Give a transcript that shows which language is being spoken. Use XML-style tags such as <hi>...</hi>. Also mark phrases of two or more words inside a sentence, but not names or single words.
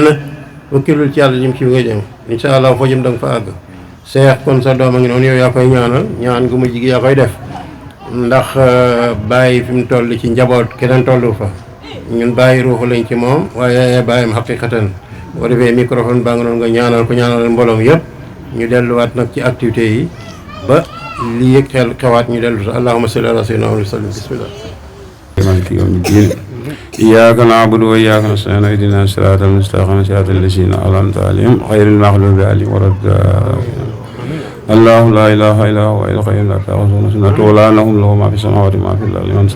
<wo>wakkilul ci yàlla jëm ci bi nga jëm</wo> <ar>إن شاء الله</ar> <wo>foo jëm da nga fa àgg Cheikh kon sa doom a ngi noonu yow yaa koy ñaanal ñaan gu mujj gi yaa koy def ndax bàyyi fi mu toll ci njaboot keneen tollu fa ñun bàyyi ruuxu lañ ci moom waaye bàyyim xaqiqatan boo defee microphone baa nga noonu nga ñaanal ko ñaanal mbooloom yëpp ñu delluwaat nag ci activités yi ba lii yëg xewaat ñu dellu</wo> <ar>اللهم صل على سيدنا وسلم بسم الله مالك يوم الدين إياك نعبد وإياك نستعين اهدنا الصراط المستقيم صراط الذين أنعمت عليهم غير المغضوب عليهم ولا الضالين الله لا إله إلا هو الحي لا تأخذه سنة ولا نوم له ما في السماوات وما في الأرض من</ar>